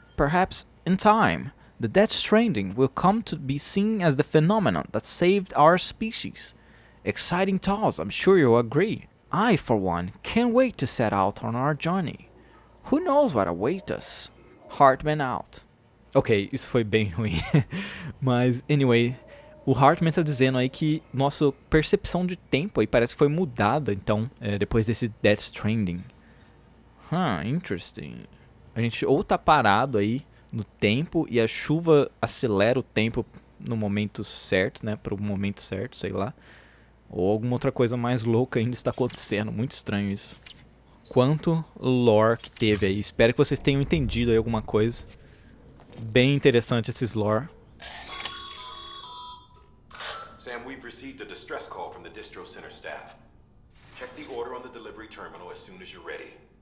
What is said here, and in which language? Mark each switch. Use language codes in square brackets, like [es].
[en] Perhaps, in time, the Death Stranding will come to be seen as the phenomenon that saved our species. Exciting thoughts, I'm sure you'll agree. I, for one, can't wait to set out on our journey. Who knows what awaits us? Hartman out. [pt] Ok, isso foi bem ruim. Mas, anyway, o Hartman tá dizendo aí que nossa percepção de tempo aí parece que foi mudada, então, depois desse Death Stranding. Interesting. A gente ou tá parado aí no tempo e a chuva acelera o tempo no momento certo, né? Pro momento certo, sei lá. Ou alguma outra coisa mais louca ainda está acontecendo. Muito estranho isso. Quanto lore que teve aí. Espero que vocês tenham entendido aí alguma coisa. Bem interessante esses lore. [en] Sam, we've received a distress call from the distro center staff. Check the order on the delivery terminal as soon as you're ready.